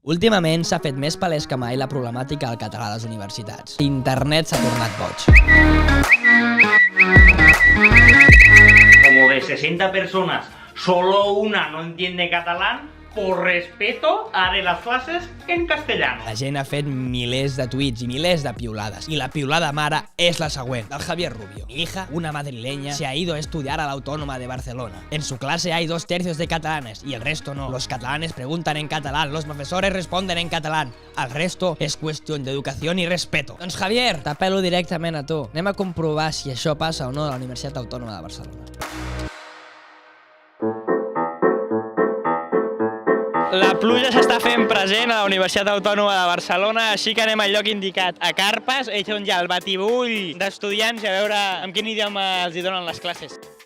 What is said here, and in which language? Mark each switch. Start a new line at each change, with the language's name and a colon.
Catalan: Últimament s'ha fet més palès que mai la problemàtica del català a les universitats. Internet s'ha tornat boig.
Spanish: Como de 60 personas, solo una no entiende catalán, por respeto haré las clases en castellano.
Catalan: La gent ha fet milers de tuits i milers de piulades. Y la piulada mare és la següent, del Javier Rubio.
Spanish: Mi hija, una madrileña, se ha ido a estudiar a la Autónoma de Barcelona. En su clase hay 2/3 de catalanes y el resto no. Los catalanes preguntan en catalán, los profesores responden en catalán. El resto
Catalan: és qüestió d'educació i respeto. Doncs Javier, t'apel·lo directament a tu. Anem a comprovar si això passa o no a la Universitat Autònoma de Barcelona. La pluja s'està fent present a la Universitat Autònoma de Barcelona, així que anem al lloc indicat, a Carpes, ells són ja el batibull d'estudiants i a veure amb quin idioma els hi donen les classes.